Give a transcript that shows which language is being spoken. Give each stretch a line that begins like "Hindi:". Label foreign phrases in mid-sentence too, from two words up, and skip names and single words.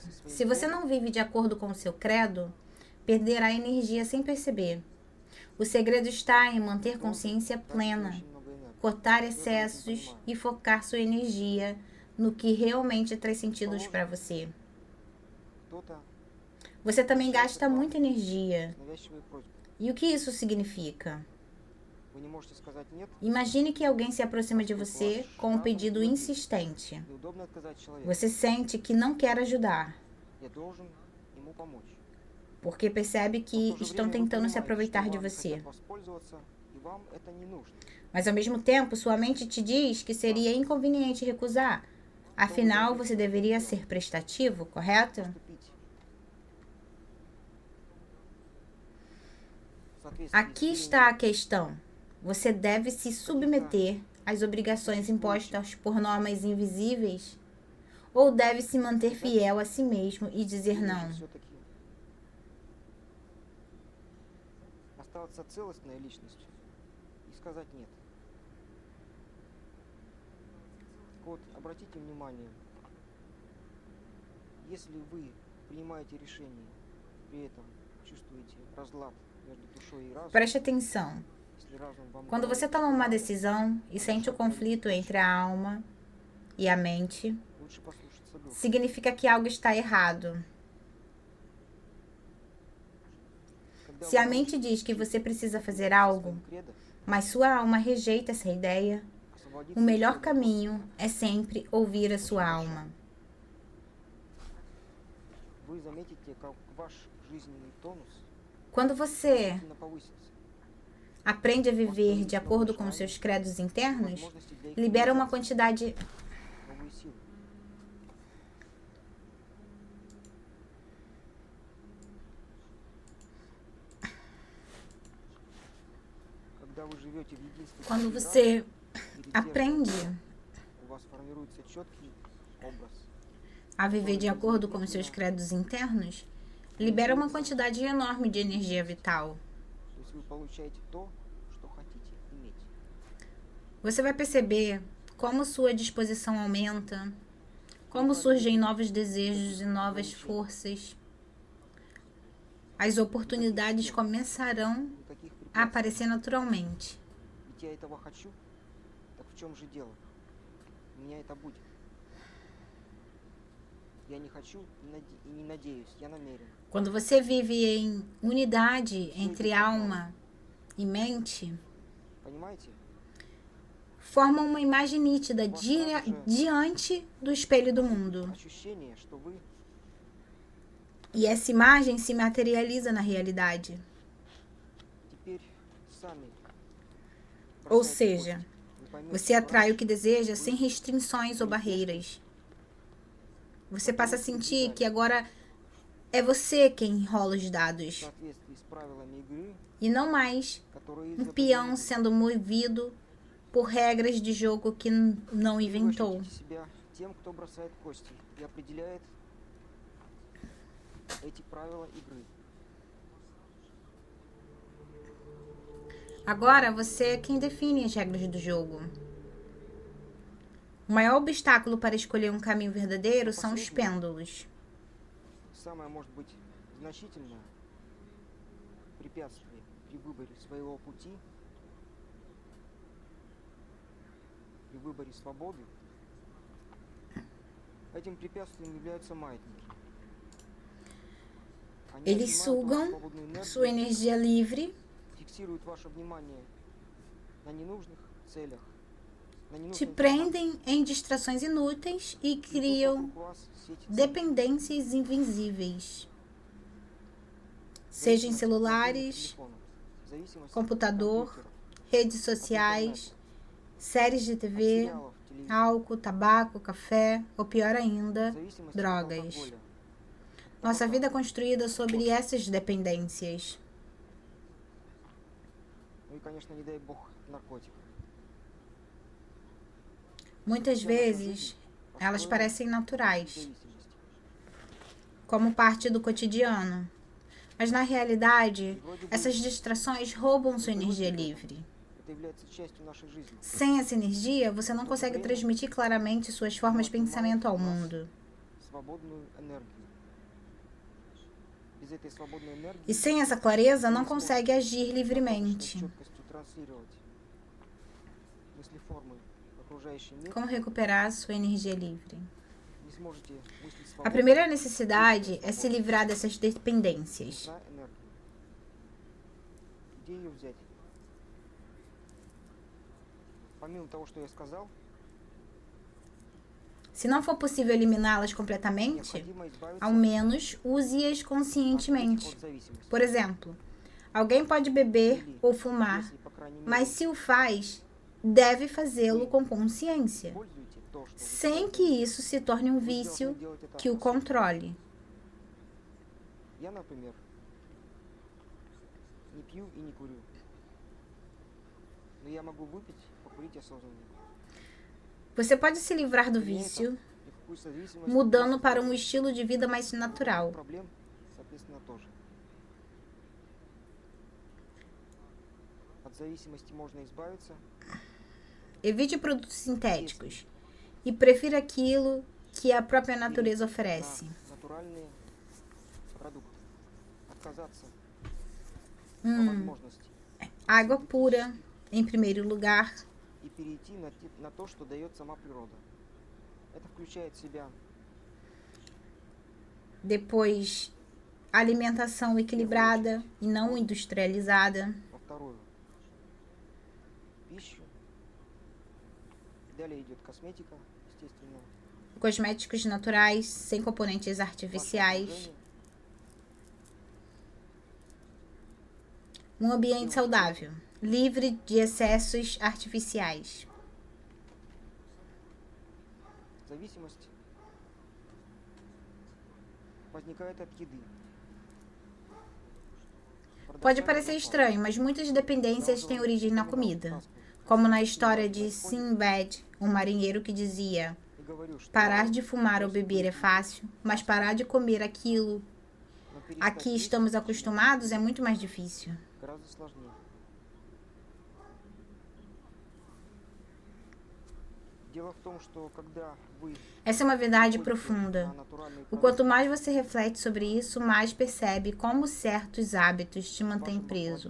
Portuguese: Se você não vive de acordo com o seu credo, perderá energia sem perceber. O segredo está em manter consciência plena, cortar excessos e focar sua energia no que realmente traz sentido para você.
Russian: кто-то
Portuguese: Você também gasta muita energia.
Russian: с навязчивой просьбой.
Portuguese: E o que isso significa?
Russian: Вы не можете сказать нет,
Portuguese: Imagine que alguém se aproxima de você com um pedido insistente.
Russian: неудобно отказать человеку.
Portuguese: Você sente que não quer ajudar,
Russian: Я должен ему помочь.
Portuguese: porque percebe
Russian: Но в
Portuguese: que
Russian: то же
Portuguese: estão
Russian: время вы
Portuguese: tentando se
Russian: понимаете,
Portuguese: aproveitar
Russian: что
Portuguese: de
Russian: вами
Portuguese: você.
Russian: хотят воспользоваться, и вам это не нужно.
Portuguese: Mas ao mesmo tempo, sua mente te diz que seria inconveniente recusar. Afinal, você deveria ser prestativo, correto?
Russian: Поступить в соответствии с
Portuguese: Aqui está a questão. Você deve se submeter às obrigações impostas por normas invisíveis? Ou deve se manter fiel a si mesmo e dizer não?
Russian: все-таки оставаться целостной личностью и сказать нет. Так вот, обратите внимание, если вы принимаете решение, при этом чувствуете разлад между душой и разумом,
Portuguese: Preste atenção.
Russian: если разум вам
Portuguese: Quando
Russian: говорит,
Portuguese: você toma uma decisão e sente o conflito entre a alma e a mente,
Russian: лучше послушаться духа.
Portuguese: significa que algo está errado.
Russian: Когда
Portuguese: Se a
Russian: вы
Portuguese: mente diz que você precisa fazer algo,
Russian: своим кредо,
Portuguese: mas sua alma rejeita essa ideia,
Russian: освободиться
Portuguese: o melhor
Russian: от
Portuguese: caminho é sempre ouvir a sua alma.
Russian: вы заметите, как ваш жизненный тонус
Portuguese: Quando você
Russian: сильно повысится.
Portuguese: aprende a viver de acordo com os seus credos internos,
Russian: Возможности для их
Portuguese: libera uma
Russian: реализации,
Portuguese: quantidade
Russian: новые силы. Когда вы живете в единстве с
Portuguese: Quando
Russian: миром,
Portuguese: você
Russian: перед
Portuguese: aprende
Russian: зеркалом, у вас формируется четкий образ.
Portuguese: a viver de acordo com os seus credos internos, libera uma quantidade enorme de energia vital.
Russian: То есть вы получаете то, что хотите иметь.
Portuguese: Você vai perceber como sua disposição aumenta, como surgem novos desejos e novas forças. As oportunidades começarão
Russian: Никаких
Portuguese: a
Russian: препятствий.
Portuguese: aparecer naturalmente.
Russian: Ведь я этого хочу. Так в чем же дело? У меня это будет. Я не хочу и не надеюсь, я намерен.
Portuguese: Quando você vive em unidade entre alma e mente,
Russian: Понимаете?
Portuguese: forma uma imagem nítida diante do espelho do mundo.
Russian: Ощущение, что вы
Portuguese: E essa imagem se materializa na realidade.
Russian: теперь сами
Portuguese: Ou
Russian: бросаете
Portuguese: seja,
Russian: кость. Вы поймете,
Portuguese: você
Russian: что
Portuguese: atrai o
Russian: раньше
Portuguese: que deseja sem restrições ou barreiras. Você passa a sentir que agora é você quem enrola os
Russian: в
Portuguese: dados
Russian: соответствии с правилами игры,
Portuguese: e não mais
Russian: которые
Portuguese: um
Russian: изобретены
Portuguese: peão
Russian: вы.
Portuguese: sendo movido por regras de jogo que não
Russian: Вы
Portuguese: inventou.
Russian: ощутите себя тем, кто бросает кости и определяет эти правила игры.
Portuguese: Agora você é quem define as regras do jogo. O maior obstáculo para escolher um caminho verdadeiro são os pêndulos.
Russian: Самое, может быть, значительное препятствие при выборе своего пути, при выборе свободы, этим препятствием являются маятники. Они
Portuguese: Eles
Russian: отнимают
Portuguese: sugam
Russian: вашу свободную
Portuguese: sua
Russian: энергию,
Portuguese: energia livre
Russian: фиксируют ваше внимание на ненужных целях, на
Portuguese: te
Russian: ненужной
Portuguese: prendem em distrações inúteis e criam dependências invisíveis, seja em celulares, computador, redes sociais, séries de TV, álcool, tabaco, café ou pior ainda, drogas. Nossa vida é construída sobre essas dependências.
Russian: Ну и, конечно, не дай бог, наркотик.
Portuguese: Muitas vezes, elas parecem naturais,
Russian: Зависимость.
Portuguese: como parte do cotidiano. Mas na realidade, essas distrações roubam sua energia livre.
Russian: Это является частью нашей жизни.
Portuguese: Sem essa energia, você não consegue transmitir claramente suas formas de pensamento ao mundo.
Russian: Свободную энергию. Без этой свободной энергии
Portuguese: E sem essa clareza, não consegue agir
Russian: с
Portuguese: livremente.
Russian: четкостью транслировать мысли формы в окружающий мир,
Portuguese: Como recuperar sua energia livre?
Russian: не сможете мыслить
Portuguese: A
Russian: свободно,
Portuguese: primeira necessidade é se livrar dessas dependências.
Russian: нужна энергия. Где ее взять? Помимо того, что я сказал,
Portuguese: Se não for possível eliminá-las completamente,
Russian: необходимо избавиться
Portuguese: ao menos use-as
Russian: от этих
Portuguese: conscientemente.
Russian: вот зависимостей.
Portuguese: Por exemplo, alguém pode beber
Russian: Или,
Portuguese: ou fumar,
Russian: если, по крайней мере,
Portuguese: mas se o faz, deve fazê-lo com consciência,
Russian: используете то, что вы
Portuguese: sem que
Russian: делаете,
Portuguese: isso se torne um
Russian: вы должны
Portuguese: vício
Russian: делать это
Portuguese: que o
Russian: осознанно.
Portuguese: controle.
Russian: Я, например, не пью и не курю. Но я могу выпить, покурить осознанно.
Portuguese: Você pode se livrar do
Russian: При этом
Portuguese: vício
Russian: никакую зависимость
Portuguese: mudando
Russian: не
Portuguese: para um
Russian: создает.
Portuguese: estilo de vida mais natural.
Russian: Проблем, соответственно, тоже. От зависимости можно избавиться,
Portuguese: Evite produtos sintéticos e prefira aquilo que a própria natureza
Russian: перейти
Portuguese: oferece.
Russian: на натуральные продукты. Отказаться по Hum, возможности
Portuguese: água pura, em primeiro lugar.
Russian: и перейти на то, что дает сама природа. Это включает в себя
Portuguese: Depois, alimentação equilibrada e não industrializada.
Russian: во вторую пищу. Далее идет косметика, естественно.
Portuguese: Cosméticos naturais, sem componentes
Russian: Ваше
Portuguese: artificiais.
Russian: окружение.
Portuguese: Um ambiente saudável, livre de excessos artificiais.
Russian: Зависимость возникает от еды.
Portuguese: Pode parecer estranho, mas muitas dependências têm origem na comida. Como na história de Sinbad, um marinheiro que dizia: parar de fumar ou beber é fácil, mas parar de comer aquilo a que estamos acostumados é muito mais difícil.
Russian: Гораздо сложнее. Дело в том, что когда вы
Portuguese: Essa é uma verdade
Russian: переходите
Portuguese: profunda.
Russian: на натуральные
Portuguese: O
Russian: продукты,
Portuguese: quanto mais você reflete sobre isso, mais percebe como certos hábitos te mantêm
Russian: ваше
Portuguese: preso,